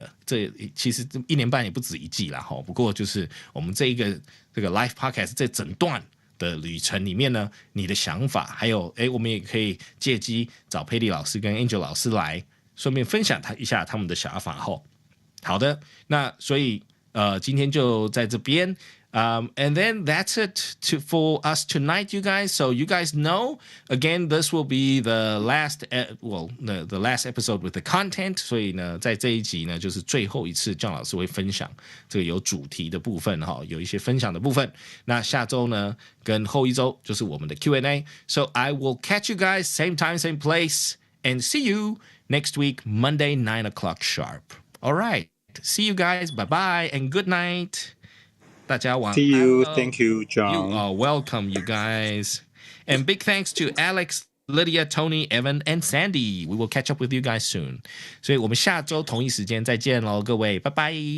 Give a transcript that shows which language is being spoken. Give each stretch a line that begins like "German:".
Chinese: 这其实1年半也不止1季啦，不过就是我们这个 live podcast 这整段的旅程里面呢，你的想法还有我们也可以借机找佩蒂老师跟 Angel 老师来顺便分享一下他们的想法后。好的，那所以今天就在这边。
English: And then that's it for us tonight, you guys. So you guys know, again, this will be the last, the last episode with the content.
Chinese: 所以呢，在这一集呢，就是最后一次John老师会分享这个有主题的部分有一些分享的部分。那下周呢，跟后一周就是我们的 Q&A.
English: So I will catch you guys same time, same place, and see you next week, Monday, 9 o'clock sharp. All right. See you guys. Bye bye and good night.
Chinese: 大家晚安。
English: See you. Thank you, John. You are welcome, you guys. And big thanks to Alex, Lydia, Tony, Evan, and Sandy. We will catch up with you guys soon.
Chinese: 所以我们下周同一时间再见喽，各位，拜拜。